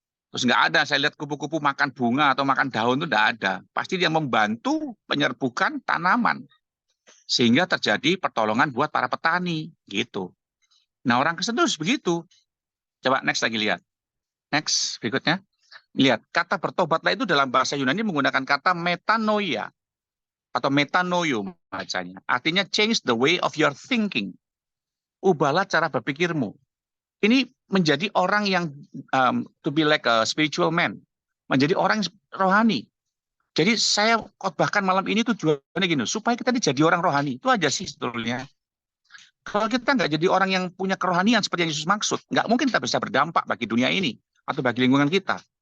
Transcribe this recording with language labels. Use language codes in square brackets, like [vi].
[id] Terus nggak ada saya lihat kupu-kupu makan bunga atau makan daun itu nggak ada, pasti dia membantu penyerbukan tanaman sehingga terjadi pertolongan buat para petani gitu. Nah orang Kristen terus begitu. Coba next lagi lihat. Next berikutnya. Lihat, kata bertobatlah itu dalam bahasa Yunani menggunakan kata metanoia atau metanoio bacanya. Artinya [en] change the way of your thinking. [id] Ubahlah cara berpikirmu. Ini menjadi orang yang [en] to be like a spiritual man. [id] Menjadi orang rohani. Jadi saya khotbahkan malam ini tujuannya gini, supaya kita jadi orang rohani. Itu aja sih sebetulnya. Kalau kita nggak jadi orang yang punya kerohanian seperti yang Yesus maksud, nggak mungkin kita bisa berdampak bagi dunia ini atau bagi lingkungan kita.